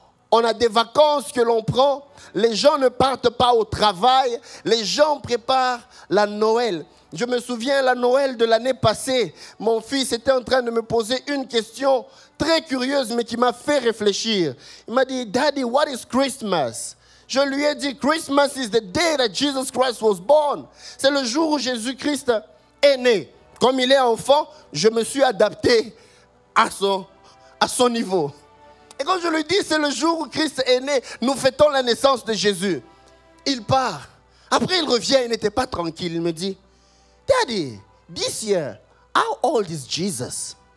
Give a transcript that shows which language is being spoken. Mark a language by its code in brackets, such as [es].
[fr] On a des vacances que l'on prend. Les gens ne partent pas au travail. Les gens préparent la Noël. Je me souviens, la Noël de l'année passée, mon fils était en train de me poser une question très curieuse, mais qui m'a fait réfléchir. Il m'a dit, [en] Daddy, what is Christmas? [fr] Je lui ai dit, [en] Christmas is the day that Jesus Christ was born. [fr] C'est le jour où Jésus-Christ est né. Comme il est enfant, je me suis adapté à son niveau. Et quand je lui dis, c'est le jour où Christ est né, nous fêtons la naissance de Jésus. Il part. Après, il revient, il n'était pas tranquille. Il me dit, [en] Daddy, this year, how old is Jesus?